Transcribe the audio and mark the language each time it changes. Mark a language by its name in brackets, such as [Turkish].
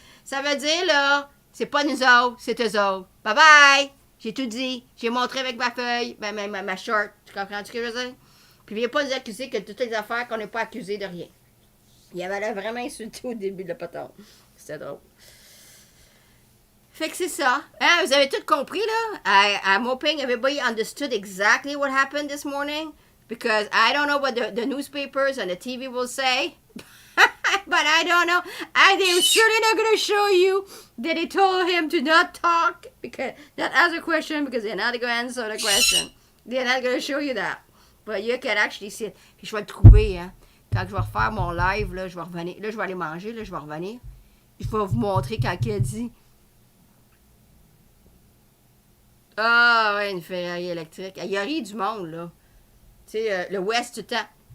[French] Ça veut dire, là, c'est pas nous autres, c'est eux autres. Bye bye! J'ai tout dit. J'ai montré avec ma feuille, ma short. Tu comprends ce que je veux dire? Puis viens pas nous accuser que toutes les affaires qu'on n'est pas accusé de rien. Il avait l'air vraiment insulté au début de la patente. C'était drôle. Fait que c'est ça. Hein, vous avez tout compris, là? [English] I'm hoping everybody understood exactly what happened this morning. Because I don't know what the newspapers and the TV will say. But I don't know. They're certainly not going to show you that they told him to not talk, because not ask a question, because they're not going to answer the question. They're not going to show you that. But you can actually see it. [French] Puis je vais le trouver, hein. Quand je vais refaire mon live, là, je vais revenir. Là, je vais aller manger, là, je vais revenir. Je vais vous montrer quand il a dit. Ouais, une Ferrari électrique. Il a ri du monde, là. Tu sais, le West, tout le temps.